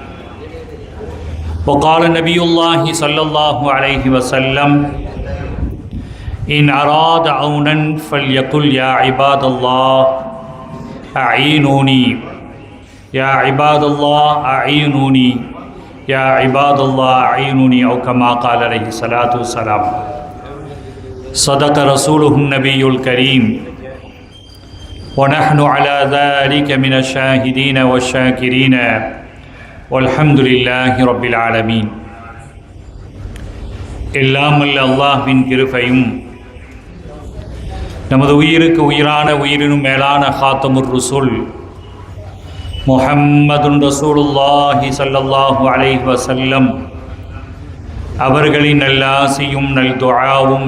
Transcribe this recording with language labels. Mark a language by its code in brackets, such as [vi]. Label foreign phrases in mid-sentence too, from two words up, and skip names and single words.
[ar] وقال نبي الله صلى الله عليه وسلم إن أراد عونا فليقل يا عباد الله أعينوني يا عباد الله أعينوني يا عباد الله أعينوني أو كما قال عليه الصلاة والسلام صدق رسوله النبي الكريم ونحن على ذلك من الشاهدين والشاكرين والحمد لله رب العالمين [ta] எல்லாம் அல்ல அல்லாஹ்வின் கிருபையும் நமது உயிருக்கு உயிரான உயிரினும் மேலான [ar] خاتم الرسل محمد رسول الله صلى الله عليه وسلم [ta] அவர்களின் நல்லாசியும் நல் துஆவும்